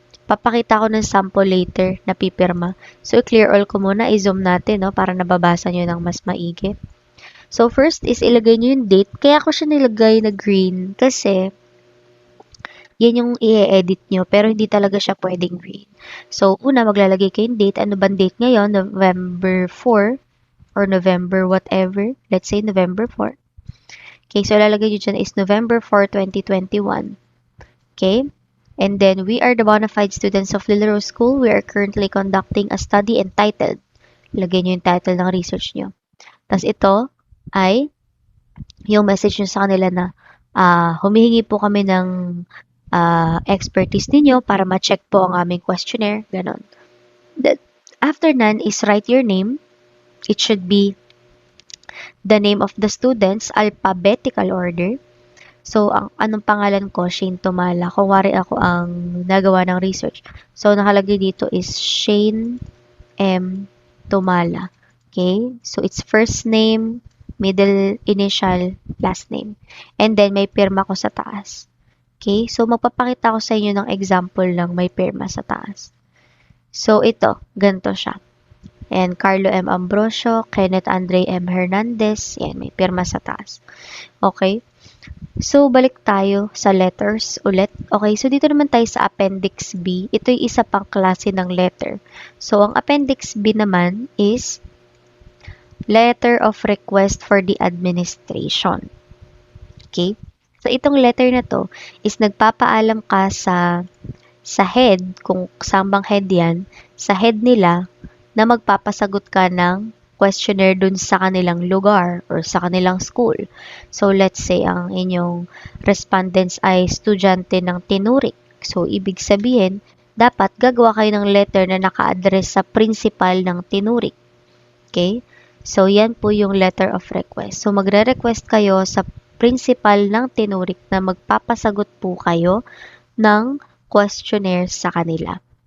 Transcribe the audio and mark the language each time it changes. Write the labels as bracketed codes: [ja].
[tl] Papakita ko ng sample later na pipirma. So, i-clear all ko muna. I-zoom natin, no? Para nababasa nyo ng mas maigi. So, first is ilagay nyo yung date. Kaya ko siya nilagay na green kasi yan yung i-edit nyo. Pero hindi talaga siya pwedeng green. So, una, maglalagay kayo yung date. Ano bang date ngayon? [en] November 4 or November whatever. Let's say November 4. Okay, so [tl] lalagay nyo dyan [en] is November 4, 2021. Okay? And then, we are the bona fide students of Lil Rose School. We are currently conducting a study entitled. [tl] Lagay nyo yung title ng research nyo. Tapos ito ay yung message nyo sa kanila na humihingi po kami ng expertise ninyo para ma-check po ang aming questionnaire. Ganon. [en] After none is write your name. It should be the name of the students, [tl] alphabetical order. So, ang anong pangalan ko, Shane Tumala. Kung wari ako ang nagawa ng research. So, nakalagay dito is Shane M. Tumala. Okay? [en] So, it's first name, middle initial, last name. [tl] And then, may pirma ko sa taas. Okay? So, magpapakita ko sa inyo ng example lang may pirma sa taas. So, ito. Ganito siya. And Carlo M. Ambrosio, Kenneth Andre M. Hernandez. Yan, may pirma sa taas. Okay? So, balik tayo sa letters ulit. Okay, so dito naman tayo sa Appendix B. Ito yung isa pang klase ng letter. [en] So, ang Appendix B naman is letter of request for the administration. [tl] Okay? So, itong letter na to is nagpapaalam ka sa head, kung sambang head yan, sa head nila na magpapasagot ka ng questionnaire dun sa kanilang lugar or sa kanilang school. So, let's say, ang inyong respondents ay estudyante ng tinurik. So, ibig sabihin, dapat gagawa kayo ng letter na naka-address sa principal ng tinurik. Okay? So, yan po yung letter of request. So, magre-request kayo sa principal ng tinurik na magpapasagot po kayo ng questionnaire sa kanila.